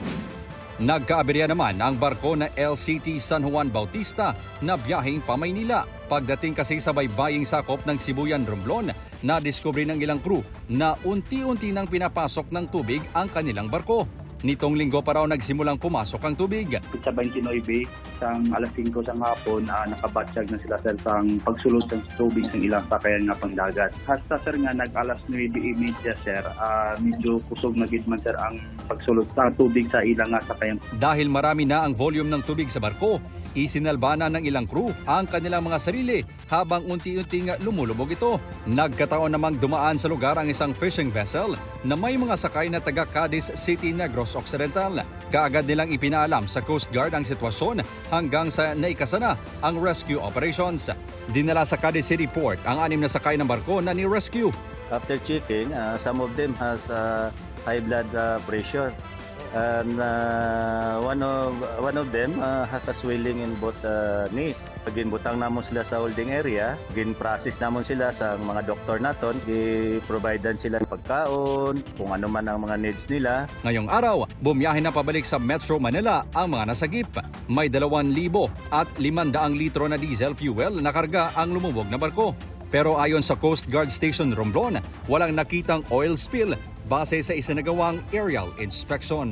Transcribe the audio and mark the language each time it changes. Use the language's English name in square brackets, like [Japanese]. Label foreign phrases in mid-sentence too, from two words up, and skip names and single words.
[Filipino] Nagkaaberya naman ang barko na LCT San Juan Bautista na biyaheng pa Maynila. Pagdating kasi sa baybaying sakop ng Sibuyan, Romblon, nadiskubre ng ilang crew na unti-unti nang pinapasok ng tubig ang kanilang barko. Nitong linggo pa raw nagsimulang pumasok ang tubig. [Hiligaynon] Sa 29, sang alas 5 sang hapon, nakabatsyag na sila sir sang pagsulod ng tubig ng ilang sakayan nga pangdagat. Hasta sir nga nag-alas 9:30 sir, medyo kusog na gid man sir ang pagsulod sa tubig sa ilang nga sakayan. [Filipino] Dahil marami na ang volume ng tubig sa barko, isinalbana ng ilang crew ang kanilang mga sarili habang unti-unting lumulubog ito. Nagkataon namang dumaan sa lugar ang isang [English] fishing vessel [Filipino] na may mga sakay na taga Cadiz City, Negros Occidental. Kaagad nilang ipinaalam sa Coast Guard ang sitwasyon hanggang sa naikasana ang [English] rescue operations. [Filipino] Dinala sa Cadiz City Port ang 6 na sakay ng barko na ni-rescue. [English] After checking, some of them has high blood pressure. And one of them has a swelling in both knees. [Hiligaynon] Ginbutang namon sila sa holding area, gin-process namon sila sa mga doktor naton, gi-providean sila ng pagkaon, kung ano man ang mga needs nila. [Filipino] Ngayong araw, bumiyahe na pabalik sa Metro Manila ang mga nasagip. May 2,000 at 500 litro na [English] diesel fuel [Filipino] na karga ang lumubog na barko. Pero ayon sa Coast Guard Station Romblon, walang nakitang [English] oil spill [Filipino] base sa isinagawang [English] aerial inspection.